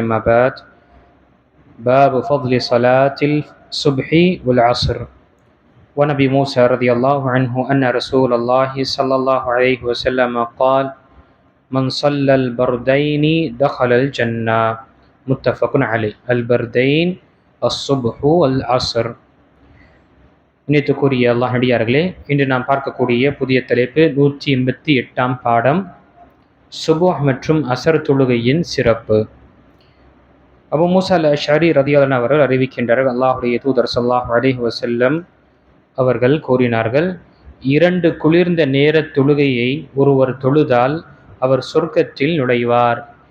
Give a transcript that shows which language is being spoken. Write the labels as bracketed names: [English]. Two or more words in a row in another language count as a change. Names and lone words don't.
[Arabic] أما بعد، باب فضل صلاة الصبح والعصر. ونبي موسى رضي الله عنه أن رسول الله صلى الله عليه وسلم قال: من صلى البردين دخل الجنة. متفق عليه. البردين الصبح والعصر. [Tamil] இணைத்துக்குரிய அல்லாஹ் நடிகார்களே, இன்று நாம் பார்க்கக்கூடிய புதிய தலைப்பு 188ஆம் பாடம், சுபுஹ் மற்றும் அசர் தொழுகையின் சிறப்பு. அபு மூஸா அல் அஷ்அரி [Arabic] رضي الله عنه [Tamil] அவர்கள் அறிவிக்கின்றார்கள், அல்லாஹ்வுடைய தூதர் [Arabic] صلى الله عليه وسلم [Tamil] அவர்கள் கூறினார்கள், 2 குளிர்ந்த நேர தொழுகையை ஒருவர் தொழுதால் அவர் சொர்க்கத்தில் நுழைவார்.